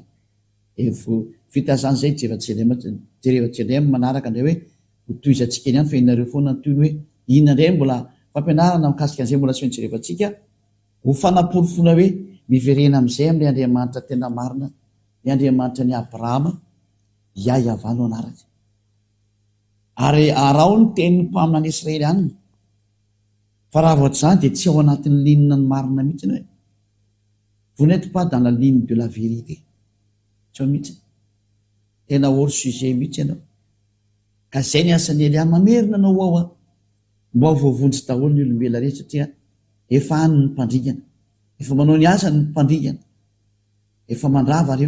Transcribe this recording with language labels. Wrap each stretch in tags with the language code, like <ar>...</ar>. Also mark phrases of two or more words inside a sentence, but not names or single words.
<mg>Vita zany zay Jerevan manaraka indray hoe hotoizantsika ihany fa inareo foana toy ny hoe inona indray mbola fampianarana mikasika an'izay mbola tsy maintsy jerevantsika ho fanaporofona hoe miverena amin'izay amin'ilay Andriamanitra tena marina, ny Andriamanitra ny Abrahama iayava no anaraka. Ary arao ny tenin'ny mpaminany Israelianina, fa raha vao zany dia tsy ao anatin'ny linina ny marina mihitsy hoe</mg> <fr>vous n'êtes pas dans la ligne de la vérité,</fr> <mg>tsy ao mihitsy, tena</mg> <fr>hors sujet</fr> <mg>mihitsy ianao. Ka zay ny asan'ny Elia mamerina anao ao mba ho voavonjy daholo ny olombelona rehetra, satria efa any ny mpandringana, efa manao ny asany ny mpandringana, efa mandrava reo.</mg>